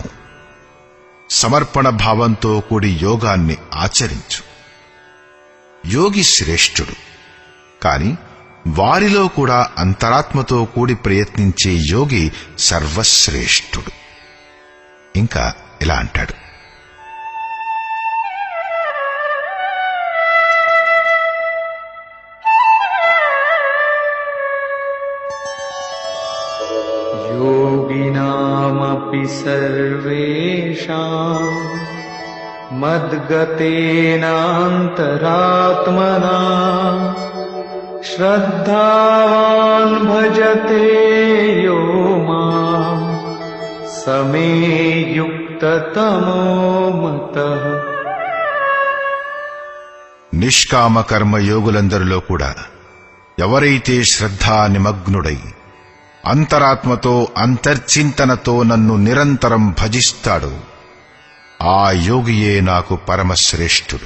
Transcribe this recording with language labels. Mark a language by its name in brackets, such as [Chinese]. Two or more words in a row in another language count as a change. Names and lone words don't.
[Telugu] సమర్పణ భావంతో కూడి యోగాన్ని ఆచరించు. యోగి శ్రేష్ఠుడు. కాని వారిలో కూడా అంతరాత్మతో కూడి ప్రయత్నించే యోగి సర్వశ్రేష్ఠుడు. ఇంకా ఇలా అంటాడు: [Sanskrit] योगिनामपि सर्वेषां मद्गतेनान्तरात्मना श्रद्धावान् भजते यो मां समे युक्ततमो मतः. [Telugu] నిష్కామ కర్మయోగులందరిలో కూడా ఎవరైతే శ్రద్ధా నిమగ్నుడై అంతరాత్మతో అంతర్చింతనతో నన్ను నిరంతరం భజిస్తాడో ఆ యోగియే నాకు పరమశ్రేష్ఠుడు.